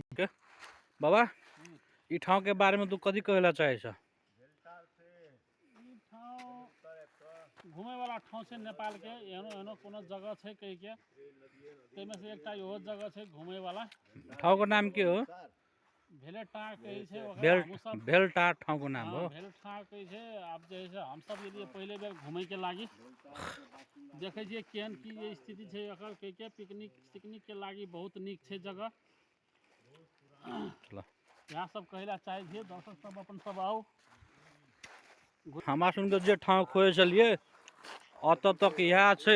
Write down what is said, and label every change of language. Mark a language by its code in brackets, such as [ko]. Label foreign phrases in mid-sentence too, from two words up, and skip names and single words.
[mai] बाबा ई ठाउँ के बारे में तू कथी कहला चाहै छ? ई ठाउँ घूमे वाला ठाउँ छै नेपाल के, एहनो एहनो कोनो जगह छै कहि के, तैमे से एकटा इहो जगह छै घूमे वाला। ठाउँ के नाम के हो? भेलेटार कहै छै ओकरा, हमहूँ सब भेलटार ठाउँ के नाम हो? हाँ भेलेटार कहै छै। आब जे है से हम सब एलियै पहले बेर घूमे के लागी, देखै छियै केहन की स्थिति छै एकर कहि के। पिकनिक के लागी बहुत नीक छै जगह। चलो इएह सब कहला चाहै छियै, दर्शक सब अपन सब आउ। हमरा सुन के जे ठाउँ खोजे छलियै अतऽ तक इएह छै।